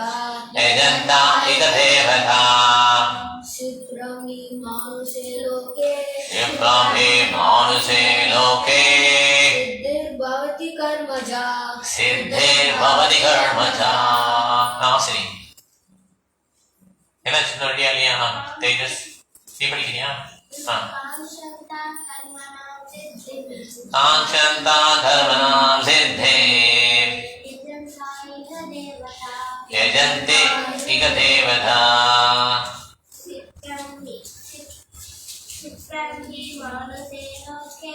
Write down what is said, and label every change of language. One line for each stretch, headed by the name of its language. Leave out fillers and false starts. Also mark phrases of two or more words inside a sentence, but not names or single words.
Sanskrit: यजन्ता इह देवता क्षिप्रं हि मानुषे लोके क्षिप्रं हि मानुषे लोके सिद्धिर्भवति कर्मजा सिद्धिर्भवति कर्मजा नासिनी
Tamil: என்ன சின்ன ரெடியா இல்லையா தேஜஸ் நீ படிக்கிறியா
Sanskrit: कांक्षन्ता कर्मणां सिद्धि कांक्षन्ता कर्मणां सिद्धे यजन्ता इह देवता यजन्ते इह देवता क्षिप्रं हि मानुषे लोके